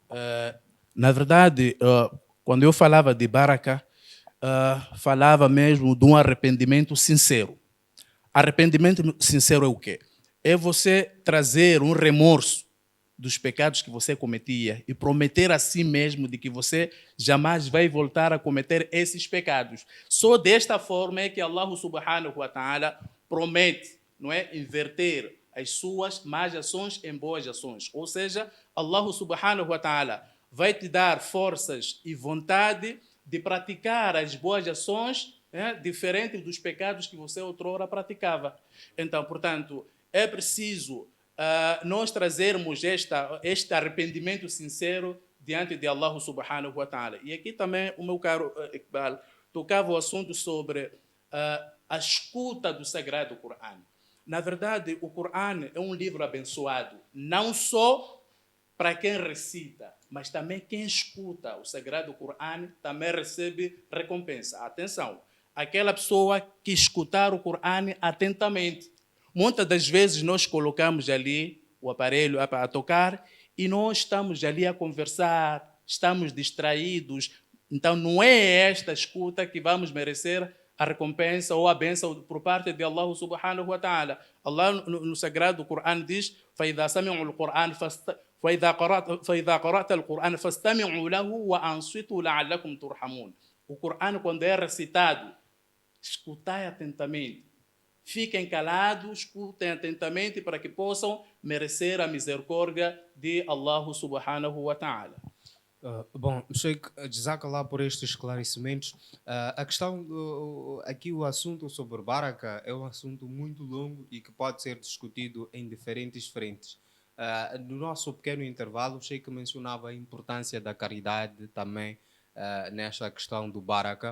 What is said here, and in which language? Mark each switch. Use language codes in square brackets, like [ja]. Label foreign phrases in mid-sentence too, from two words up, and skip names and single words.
[pt] Na verdade, quando eu falava de baraka, falava mesmo de um arrependimento sincero. Arrependimento sincero é o quê? É você trazer um remorso dos pecados que você cometia e prometer a si mesmo de que você jamais vai voltar a cometer esses pecados. Só desta forma é que [ar] الله سبحانه وتعالى [pt] promete, não é, inverter as suas más ações em boas ações. Ou seja, [ar] الله سبحانه وتعالى [pt] vai te dar forças e vontade de praticar as boas ações, diferente dos pecados que você outrora praticava. Então, portanto, é preciso nós trazermos este arrependimento sincero diante de [ar] الله سبحانه وتعالى. [pt] E aqui também o meu caro Iqbal tocava o assunto sobre a escuta do Sagrado Corão. Na verdade, o Corão é um livro abençoado, não só para quem recita, mas também quem escuta o Sagrado Corão também recebe recompensa. Atenção, aquela pessoa que escutar o Corão atentamente. Muitas das vezes nós colocamos ali o aparelho a tocar e nós estamos ali a conversar, estamos distraídos. Então não é esta escuta que vamos merecer a recompensa ou a bênção por parte de [ar] الله سبحانه وتعالى. [pt] Allah no Sagrado Corão diz: [ar] فَإِذَا سَمِعُوا الْقُرْآنَ فَإِذَا قَرَأْتَ الْقُرْآنَ فَاسْتَمِعُوا لَهُ وَأَنصِتُوا لَعَلَّكُمْ تُرْحَمُونَ. [pt] O Corão, quando é recitado, escutai atentamente. Fiquem calados, escutem atentamente para que possam merecer a misericórdia de [ar] الله سبحانه وتعالى. [pt] Bom, Sheikh, Jazakallah por estes esclarecimentos. A questão, aqui o assunto sobre baraka é um assunto muito longo e que pode ser discutido em diferentes frentes. No nosso pequeno intervalo, o Sheikh mencionava a importância da caridade também nesta questão do baraka.